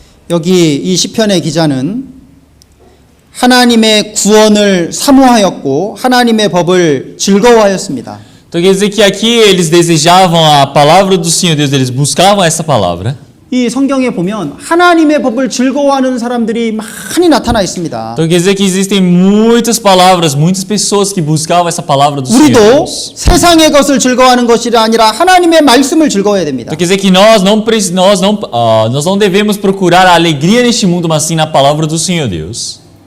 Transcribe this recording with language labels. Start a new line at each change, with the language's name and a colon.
Korean: 여기 이 시편의 기자는 하나님의 구원을 사모하였고 하나님의 법을 즐거워하였습니다.
Portuguese: Então quer dizer que aqui eles desejavam a palavra do Senhor Deus, eles buscavam essa palavra.
Korean: 이 성경에 보면 하나님의 법을 즐거워하는 사람들이 많이 나타나 있습니다.
Portuguese: Então quer dizer que existem muitas palavras, muitas pessoas que buscavam essa palavra do Senhor
Korean: 우리도
Portuguese: Deus.
Korean: 세상의 것을 즐거워하는 것이 아니라 하나님의 말씀을 즐거워해야 됩니다.
Portuguese: Então quer dizer que nós não devemos procurar a alegria neste mundo, mas sim na palavra do Senhor Deus.